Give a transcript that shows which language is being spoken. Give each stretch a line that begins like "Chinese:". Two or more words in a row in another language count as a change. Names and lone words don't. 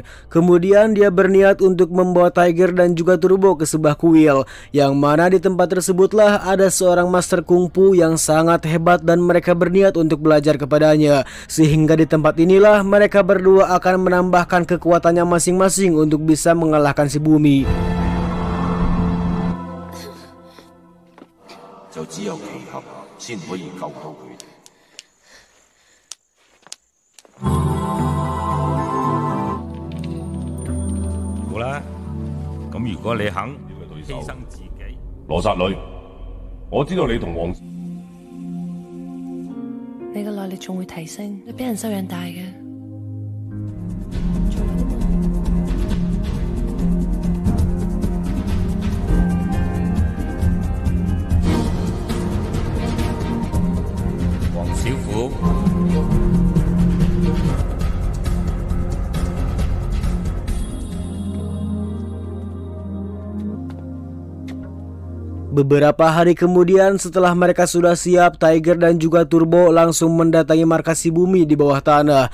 Indonesian: Kemudian dia berniat untuk membawa Tiger dan juga Turbo ke sebuah kuil, yang mana di tempat tersebutlah ada seorang master kungfu yang sangat hebat dan mereka berniat untuk belajar kepadanya. Sehingga di tempat inilah mereka berdua akan menambahkan kekuatannya masing-masing untuk bisa mengalahkan si Bumi.
Cantonese: 就只有奇合先可以救到佢哋。好啦，咁如果你肯犧牲自己，羅剎女，我知道你同黃，你嘅內力仲會提升，你俾人收養大嘅。小虎，
Indonesian: Beberapa hari kemudian setelah mereka sudah siap, Tiger dan juga Turbo langsung mendatangi markas si Bumi di bawah tanah.